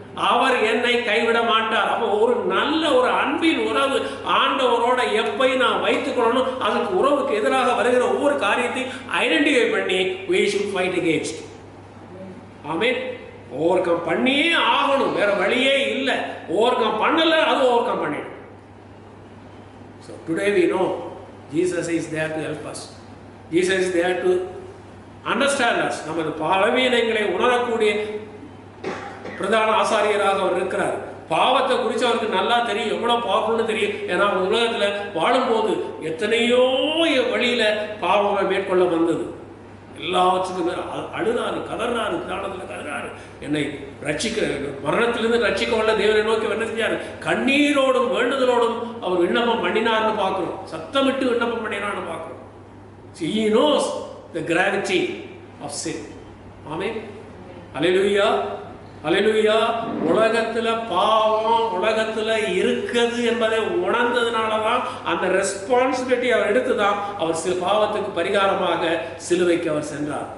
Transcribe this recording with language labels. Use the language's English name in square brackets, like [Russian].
[Tamil] அவர் என்னை கைவிட மாட்டார். அப்போ ஒரு நல்ல ஒரு அன்பின் உறவு ஆண்டவரோட எப்பயும் நான் வைத்துக்கொள்ளணும். அதுக்கு உறவுக்கு எதிராக வருகிற ஒவ்வொரு காரியத்தையும் ஐடென்டிஃபை பண்ணி [English] we should fight against. [Tamil] Amen. Over come பண்ணியே ஆகணும், வேற வழியே இல்லை. ஓவர் கம் பண்ணல, அது ஓவர் கம் பண்ணிடும். [English] So today we know Jesus is there to help us. Jesus is there to understand us. [Tamil] நமது பலவீனங்களை உணரக்கூடிய பிரதான ஆசாரியராக அவர் இருக்கிறார். பாவத்தை குறித்து அவருக்கு நல்லா தெரியும், எவ்வளோ பவர்ஃபுல்னு தெரியும். ஏன்னா அவர் உலகத்தில் வாழும்போது எத்தனையோ வழியில் பாவங்களை மேற்கொள்ள வந்தது. எல்லாவற்றுக்கும் அழுதாரு, கதறாரு, தியானத்தில் கதறாரு, என்னை ரட்சிக்க, மரணத்திலிருந்து ரட்சிக்க வல்ல தேவனை நோக்கி என்ன செஞ்சார்? கண்ணீரோடும் வேண்டுதலோடும் அவர் விண்ணப்பம் பண்ணினார்னு பார்க்குறோம். சத்தமிட்டு விண்ணப்பம் பண்ணினார்னு பார்க்குறோம். [English] He knows the gravity of sin. [Tamil] ஆமென். அல்லேலூயா, அல்லேலூயா. உலகத்தில் பாவம் உலகத்தில் இருக்குது என்பதை உணர்ந்ததுனால தான் அந்த ரெஸ்பான்சிபிலிட்டி அவர் எடுத்து தான் அவர் சில பாவத்துக்கு பரிகாரமாக சிலுவைக்கு அவர் சென்றார்.